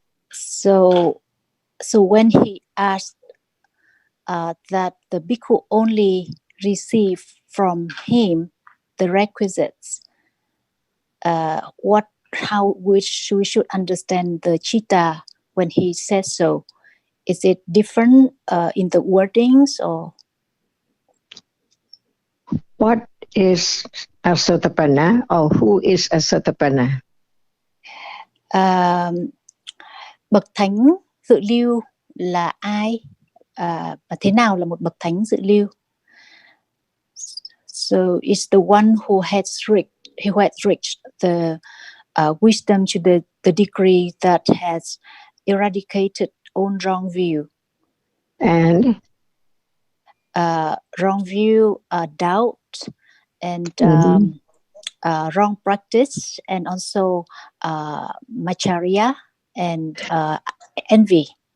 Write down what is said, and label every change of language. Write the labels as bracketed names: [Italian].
[English] So when he asked that the bhikkhu only receive from him the requisites, how we should understand the citta when he says so? Is it different in the wordings or? What is a Sotapanna or who is a Sotapanna? [Vietnamese] Bậc thánh dự lưu là ai và thế nào là một bậc thánh dự lưu? [English] So it's the one who has reached the wisdom to the degree that has eradicated all wrong view. And wrong view, doubt, and wrong practice, and also Macharya and envy.